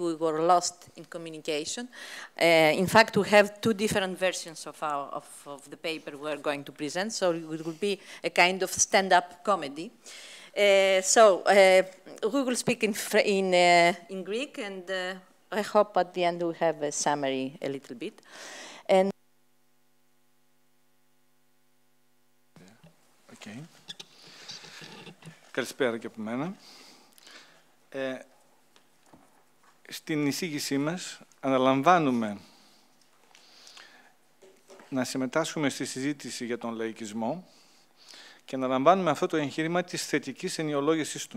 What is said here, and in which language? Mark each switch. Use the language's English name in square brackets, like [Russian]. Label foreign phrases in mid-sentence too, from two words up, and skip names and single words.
[English] We were lost in communication. In fact, we have two different versions of the paper we're going to present, so it will be a kind of stand-up comedy. We will speak in Greek, and I hope at the end we have a summary a little bit. And okay. [Greek] Καλησπέρα και από μένα. Στην εισήγησή μας αναλαμβάνουμε να συμμετάσχουμε στη συζήτηση για τον λαϊκισμό και αναλαμβάνουμε αυτό το εγχείρημα της θετικής ενιολόγησης του.